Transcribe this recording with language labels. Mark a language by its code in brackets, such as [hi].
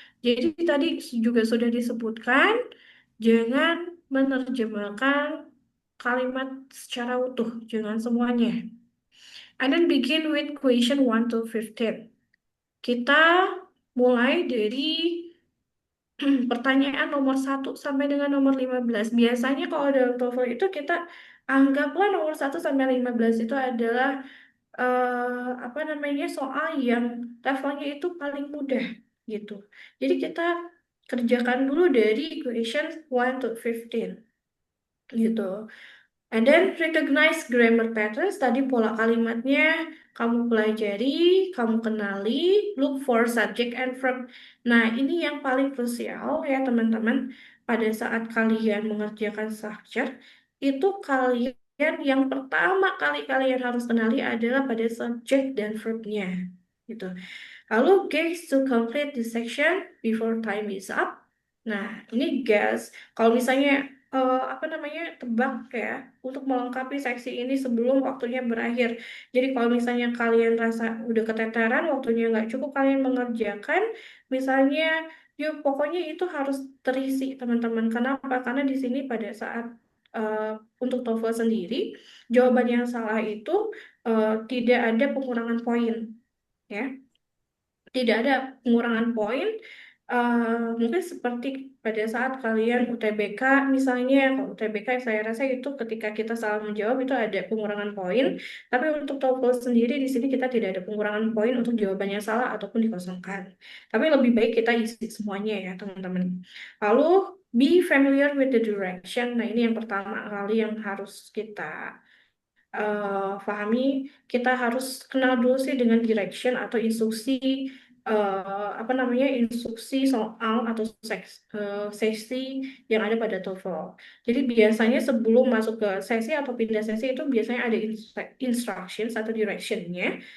[id] Jadi tadi juga sudah disebutkan, jangan menerjemahkan kalimat secara utuh, jangan semuanya. [en] And then begin with question 1 to 15. [id] Kita mulai dari pertanyaan nomor 1 sampai dengan nomor 15. Biasanya kalau dalam TOEFL itu kita anggaplah nomor 1 sampai 15 itu adalah apa namanya, soal yang levelnya itu paling mudah gitu. Jadi kita kerjakan dulu dari [en] question 1 to 15 [id] gitu. [en] And then recognize grammar patterns, [id] tadi pola kalimatnya kamu pelajari, kamu kenali, [en] look for subject and verb. [id] Nah, ini yang paling krusial ya teman-teman. Pada saat kalian mengerjakan structure, itu kalian yang pertama kali kalian harus kenali adalah pada subject dan verbnya. Gitu. Lalu [en] guys to complete this section before time is up. [id] Nah, ini guys, kalau misalnya apa namanya, tebak ya untuk melengkapi seksi ini sebelum waktunya berakhir. Jadi kalau misalnya kalian rasa udah keteteran, waktunya nggak cukup, kalian mengerjakan, misalnya, yuk pokoknya itu harus terisi teman-teman. Kenapa? Karena di sini pada saat untuk TOEFL sendiri, jawaban yang salah itu tidak ada pengurangan poin, ya. Tidak ada pengurangan poin. Mungkin seperti pada saat kalian UTBK misalnya, kalau UTBK saya rasa itu ketika kita salah menjawab itu ada pengurangan poin, tapi untuk TOEFL sendiri di sini kita tidak ada pengurangan poin untuk jawabannya salah ataupun dikosongkan. Tapi lebih baik kita isi semuanya ya teman-teman. Lalu [en] be familiar with the direction. [id] Nah, ini yang pertama kali yang harus kita pahami. Kita harus kenal dulu sih dengan direction atau instruksi, apa namanya, instruksi soal atau sesi yang ada pada TOEFL. Jadi biasanya sebelum masuk ke sesi atau pindah sesi itu biasanya ada instructions atau directionnya.